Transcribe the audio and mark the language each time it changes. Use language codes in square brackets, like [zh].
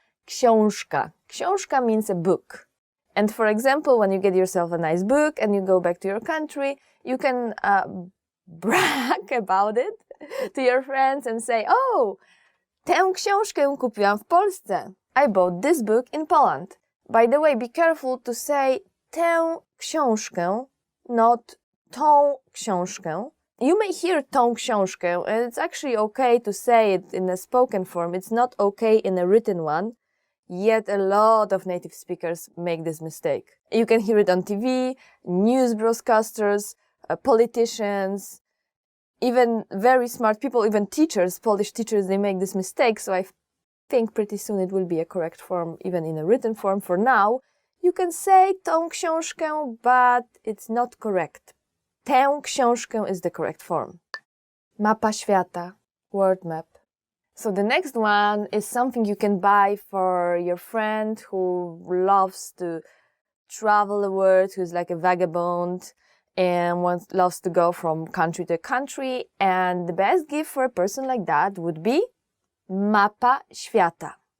[en] Książka. Książka means a book. And for example, when you get yourself a nice book and you go back to your country, you can brag about it to your friends and say, oh, [pl] tę książkę kupiłam w Polsce. [en] I bought this book in Poland. By the way, be careful to say tę książkę, not tą książkę. You may hear tą książkę, and it's actually okay to say it in a spoken form. It's not okay in a written one. Yet a lot of native speakers make this mistake. You can hear it on TV, news broadcasters, politicians, even very smart people, even teachers, Polish teachers, they make this mistake. So I think pretty soon it will be a correct form, even in a written form. For now, you can say tą książkę, but it's not correct. Tę książkę is the correct form. [pl] Mapa świata, [en] world map. So the next one is something you can buy for your friend who loves to travel the world, who's like a vagabond and loves to go from country to country. And the best gift for a person like that would be mapa świata.